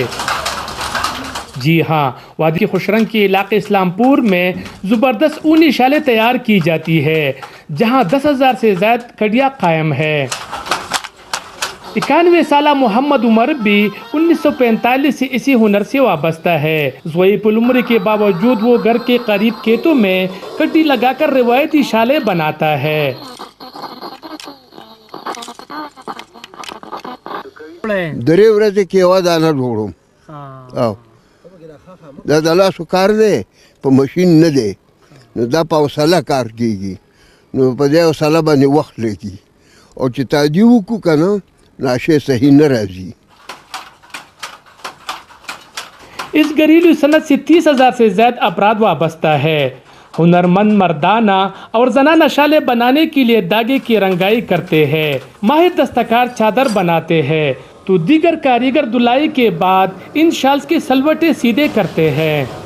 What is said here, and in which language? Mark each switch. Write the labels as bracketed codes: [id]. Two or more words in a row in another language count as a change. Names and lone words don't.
[ur] جی ہاں، وادی خوش رنگ کے علاقے اسلام پور میں زبردست اونی شالیں تیار کی جاتی ہے، جہاں 10,000 سے زائد کڑیاں قائم ہے۔ 91 سالہ محمد عمر بھی 1945 سے اسی ہنر سے وابستہ ہے۔ ضعیف العمر کے باوجود وہ گھر کے قریب کھیتوں میں کٹی لگا کر روایتی شالیں بناتا ہے۔ [ps] درې ورځې کې یوه دانه جوړوم او دا د لاسو کار دی، په ماشین نه دی، نو دا په حوصله کار کېږي، نو په دې حوصله باندې وخت لګي، او چې تادي وکړو که نه نو شی صحیح نه راځي۔ [ur] اس گھریلو صنعت سے 30,000 سے زائد افراد وابستہ ہے۔ ہنرمند مردانہ اور زنانہ شالیں بنانے کے لیے دھاگے کی رنگائی کرتے ہیں، ماہر دستکار چادر بناتے ہیں تو دیگر کاریگر دلائی کے بعد ان شالز کے سلوٹے سیدھے کرتے ہیں۔